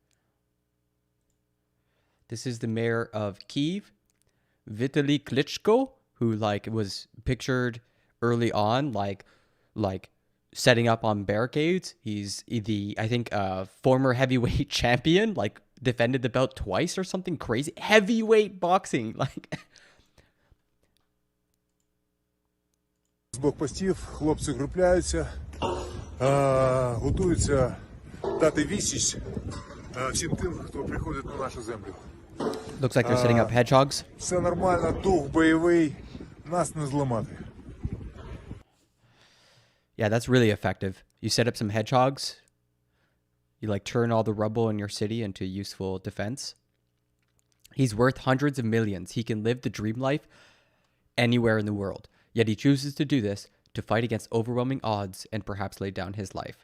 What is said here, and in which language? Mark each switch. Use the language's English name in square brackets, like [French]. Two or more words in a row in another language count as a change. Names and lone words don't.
[English] This is the mayor of Kyiv, Vitaly Klitschko, who was pictured early on like setting up on barricades. He's I think former heavyweight champion, defended the belt twice or something crazy. Heavyweight boxing, [Ukrainian] З блокпостів хлопці групляються, готуються дати відсіч всім тим, хто приходить на нашу землю. [English] Looks like they're setting up hedgehogs. [Ukrainian] Все нормально, дух бойовий, нас не зламати. [English] Yeah, that's really effective. You set up some hedgehogs. You turn all the rubble in your city into useful defense. He's worth hundreds of millions. He can live the dream life anywhere in the world. Yet he chooses to do this to fight against overwhelming odds and perhaps lay down his life.